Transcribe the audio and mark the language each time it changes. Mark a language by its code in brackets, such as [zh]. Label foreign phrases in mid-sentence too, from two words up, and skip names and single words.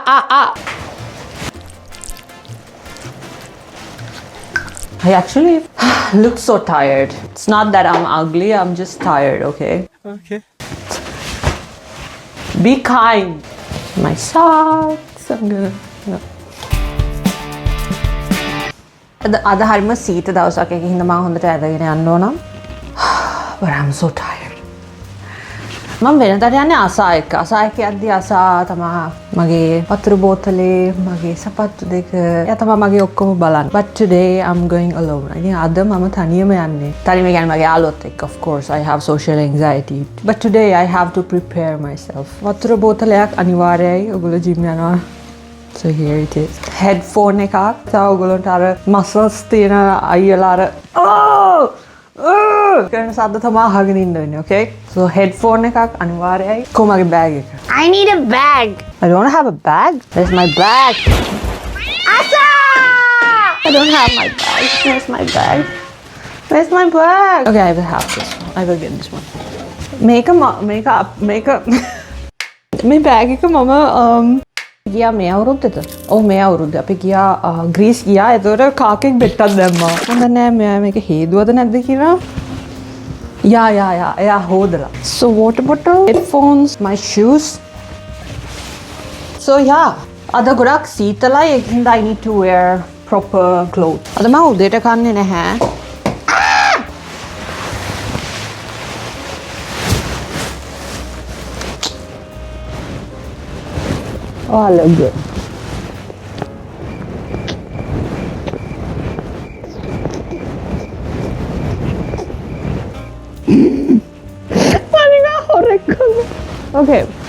[en] I actually look so tired. It's not that I'm ugly, I'm just tired, okay? Okay. Be kind. My socks, I'm gonna... [si] අද හරිම සීත දවසක් එකකින් හින්දා මම හොඳට ඇදගෙන යන්න ඕන. [en] But I'm so tired. [si] මම වෙනදාට යන්නේ අසා එක්ක යද්දී අසා තමා මගේ වතුර බෝතලේ මගේ සපත්තු දෙක එයා තමා මගේ ඔක්කොම බලන්න. [en] But today I'm going alone. [si] ඉතින් අද මම තනියම යන්නේ. තනියම කියන්නේ මගේ යාළුවොත් එක්ක. [en] Of course I have social anxiety. But today I have to prepare myself. [si] වතුර බෝතලයක් අනිවාර්යයි. ඔයගොල්ලෝ ජිම් යනවා. [en] So here it is. [si] Headphone එකක්. තව ඔයගොල්ලන්ට අර muscles තියෙන අයියලා අර කරන සද්ද තමා අහගෙන ඉන්න වෙන්නේ, okay? So headphone එකක් අනිවාර්යයි. කොහමගේ bag එක? [en] I need a bag. I don't have a bag. Where's my bag? Asa! I don't have my bag. Where's my bag? Where's my bag? Okay, I will have this one. I will get this one. Make a [si] මේ බෑග් එක මම ගියා මේ අවුරුද්දේද? ඔව් මේ අවුරුද්දේ අපි ගියා ග්‍රීස් ගියා. ඒතකොට කාකෙක් බෙට්ටක් දැම්මා. මම දන්නේ නැහැ මෙයා මේක හේදුවද නැද්ද කියලා. Yeah. එයා හොදලා. [en] So water bottle, headphones, my shoes. So yeah. [si] අද ගොඩක් සීතලයි ඒකින්ද [en] I need to wear proper clothes. [si] අද මම උදේට කන්නේ නැහැ. [en] Oh, I look good. Okay.